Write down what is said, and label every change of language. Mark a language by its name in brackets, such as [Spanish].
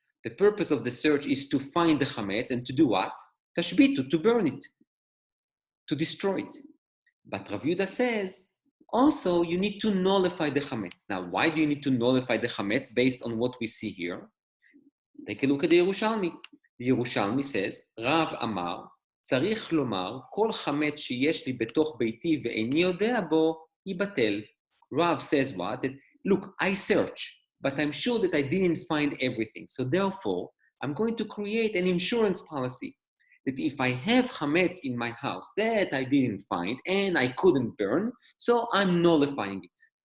[English] The purpose of the search is to find the chametz and to do what? Tashbitu, to burn it, to destroy it. But Rav Yehuda says, also you need to nullify the chametz. Now, why do you need to nullify the chametz based on what we see here? Take a look at the Yerushalmi. The Yerushalmi says, [Hebrew] Rav Amar, צריך לומר, כל חמץ שיש לי בתוך ביתי ואיני יודע בו, ייבטל. [English] Rav says what? That, look, I search, but I'm sure that I didn't find everything. So therefore, I'm going to create an insurance policy that if I have chametz in my house that I didn't find and I couldn't burn, so I'm nullifying it.